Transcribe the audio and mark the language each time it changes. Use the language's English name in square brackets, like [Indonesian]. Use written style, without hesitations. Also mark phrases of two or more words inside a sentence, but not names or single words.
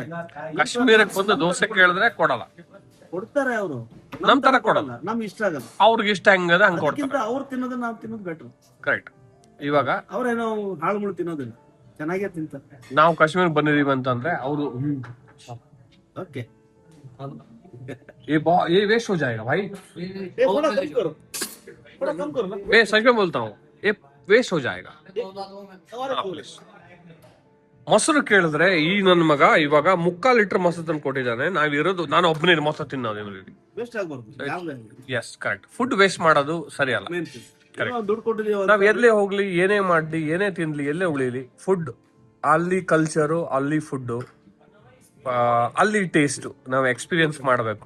[Kannada] ಕಾಶ್ಮೀರಕ್ಕೆ ಬಂದು ದೋಸೆ ಕೇಳಿದ್ರೆ ಕೊಡಲ್ಲ, ಕೊಡ್ತಾರೆ ಅವರು, ನಮ್ ತರ ಕೊಡಲ್ಲ. ನಮ್ಗೆ ಇಷ್ಟ ಆಗಲ್ಲ. ಅವ್ರಿಗೆ ಇಷ್ಟ ಹೆಂಗದ ಹಂಗ ಕೊಡ್ತಾರೆ. ಅವ್ರು ತಿನ್ನೋದನ್ನ ನಾವು ತಿನ್ನೋದು ಬೆಟ್ರು. ಕರೆಕ್ಟ್. ಇವಾಗ ಅವ್ರೇನೋ ಹಾಳು ಮುಳು ತಿನ್ನೋದಿಲ್ಲ, ಚೆನ್ನಾಗೇ ತಿಂತಾರೆ. ನಾವು ಕಾಶ್ಮೀರ ಬಂದಿದೀವಿ ಅಂತಂದ್ರೆ ಅವರು ಓಕೆ [Hindi] ये वेस्ट हो जाएगा भाई, मैं सच में बोलता हूँ ये वेस्ट हो जाएगा. [Kannada] ಮೊಸರು ಕೇಳಿದ್ರೆ ಈ ನನ್ನ ಮಗ ಇವಾಗ 3/4 ಲೀಟರ್ ಮೊಸರು ತಂದು ಕೊಟ್ಟಿದ್ದಾನೆ. ನಾವಿರೋದು ನಾನು ಒಬ್ಬನೇ ಮೊಸರು ತಿನ್ನೋದು ಇಲ್ಲಿ. ವೇಸ್ಟ್ ಆಗ್ಬಾರ್ದು. [English] Yes correct. food waste [Kannada] ಮಾಡೋದು ಸರಿ ಅಲ್ಲ. ದುಡ್ಡು ಕೊಟ್ಟಿದೀವಿ ನಾವ್ ಎಲ್ಲೇ ಹೋಗ್ಲಿ, ಏನೇ ಮಾಡ್ಲಿ, ಏನೇ ತಿನ್ಲಿ, ಎಲ್ಲೇ ಉಳಿಲಿ, ಫುಡ್ ಅಲ್ಲಿ ಕಲ್ಚರು, ಅಲ್ಲಿ ಫುಡ್, ಅಲ್ಲಿ ಟೇಸ್ಟ್ ನಾವು ಎಕ್ಸ್ಪೀರಿಯನ್ಸ್ ಮಾಡಬೇಕು.